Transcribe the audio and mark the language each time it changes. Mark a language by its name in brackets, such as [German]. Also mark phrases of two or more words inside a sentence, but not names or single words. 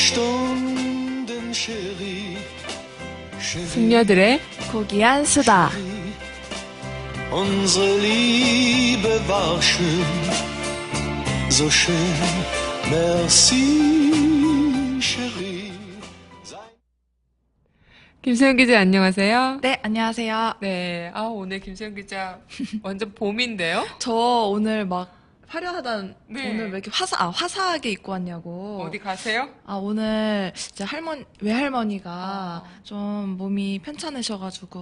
[Korean] 숙녀들의 고귀한 수다. [German] Unsere Liebe war schön, so schön, [French] merci, chérie. [Korean] 김수영 기자 안녕하세요. 네, 안녕하세요. 네, 오늘 김수영 기자 완전 봄인데요? 저 오늘 막 화려하단, 네. 오늘 왜 이렇게 화사하게 입고 왔냐고. 어디 가세요? 오늘 진짜 외할머니가 좀 몸이 편찮으셔가지고,